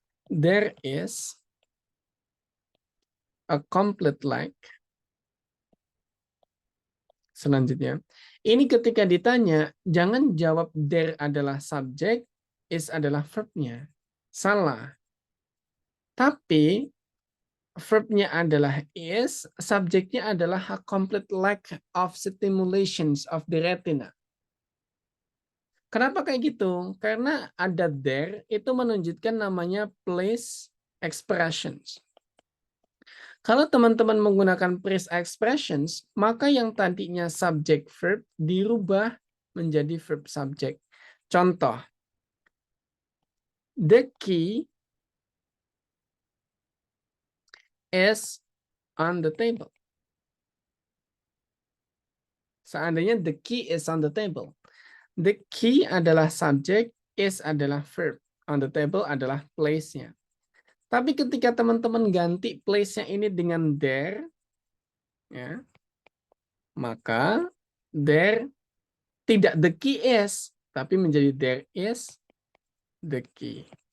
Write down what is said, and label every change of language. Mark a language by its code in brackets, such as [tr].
[en] There is a complete lack. [id] Selanjutnya, ini ketika ditanya, jangan jawab there adalah subjek, is adalah verbnya. Salah. Tapi verbnya adalah is, subjeknya adalah [en] a complete lack of stimulations of the retina. [id] Kenapa kayak gitu? Karena ada there itu menunjukkan namanya place expressions. Kalau teman-teman menggunakan place expressions, maka yang tadinya subject verb dirubah menjadi verb subject. [en] Contoh, the key is on the table. [id] Seandainya [en] the key is on the table. The key adalah subject, is adalah verb. On the table adalah place-nya. [id] Tapi ketika teman-teman ganti place-nya ini dengan there, ya, maka there tidak [en] the key is, [id] tapi menjadi [en] there is the key.